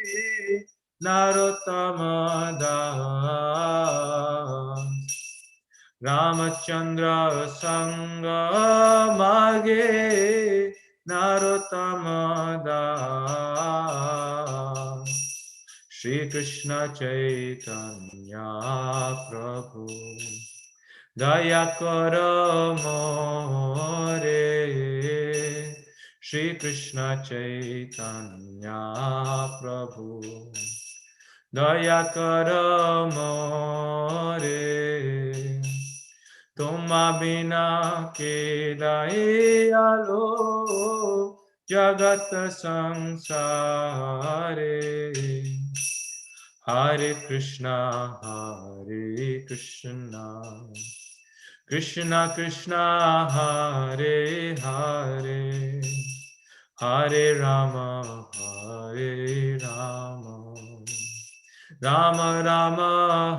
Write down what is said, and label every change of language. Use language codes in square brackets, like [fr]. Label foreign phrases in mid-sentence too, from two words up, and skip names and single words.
[bn] নরোত্তম দাস রামচন্দ্র সঙ্গ মাগে নরোত্তম দাস শ্রী কৃষ্ণ চৈতন্য প্রভু দয়া কর মোরে শ্রী কৃষ্ণ চৈতন্য প্রভু দয়া কর মোরে তোমা বিনা কে দয়ালু জগৎ সংসারে [sa] हरे कृष्ण, हरे कृष्ण, कृष्ण कृष्ण, हरे हरे, हरे राम, हरे राम, राम राम,